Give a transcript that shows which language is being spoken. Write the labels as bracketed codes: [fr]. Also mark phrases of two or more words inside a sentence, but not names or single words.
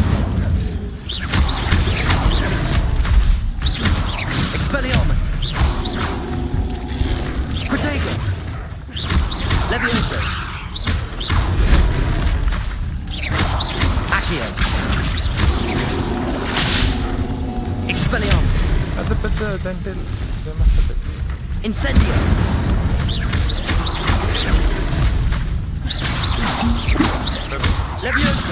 [la] Expelliarmus. Protego. Levioso. Accio. Expelliarmus. [sv] Det måste bli. [la] Incendio. Levioso.